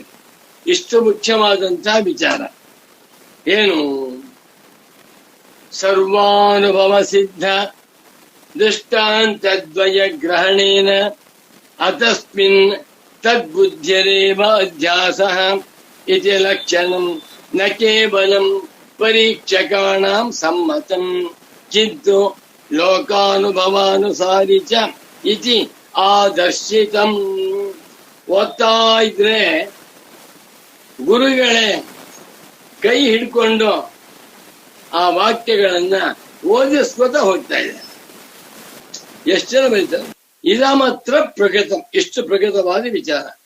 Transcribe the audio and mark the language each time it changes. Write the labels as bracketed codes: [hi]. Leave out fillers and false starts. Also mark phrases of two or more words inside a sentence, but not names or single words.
[kn] ಇಷ್ಟು ಮುಖ್ಯವಾದಂತಹ ವಿಚಾರ ಏನು? [sa] ಸರ್ವಾನುಭವ ಸಿದ್ಧ ದೃಷ್ಟಾಂತದ್ವಯ ಗ್ರಹಣೇನ ಅತಸ್ಮಿನ್ ತದ್ಬುದ್ಧಿರೇವ ಅಧ್ಯಾಸಃ ಇತಿ ಲಕ್ಷಣಂ ನ ಕೇವಲಂ ಪರೀಕ್ಷಕಾಣಾಂ ಸಮ್ಮತಂ ಕಿಂತು ಲೋಕಾನುಭವಾನುಸಾರಿ ಚ ಇತಿ ಆದರ್ಶಿತಂ. [kn] ಓದ್ತಾ ಇದ್ರೆ ಗುರುಗಳೇ ಕೈ ಹಿಡ್ಕೊಂಡು ಆ ವಾಕ್ಯಗಳನ್ನ ಓದಿಸ್ಕೊತ ಹೋಗ್ತಾ ಇದೆ. ಎಷ್ಟು ಜನ ಬರೀತಾರೆ? ಇದ ಮಾತ್ರ ಪ್ರಗತ, ಇಷ್ಟು ಪ್ರಗತವಾದ ವಿಚಾರ.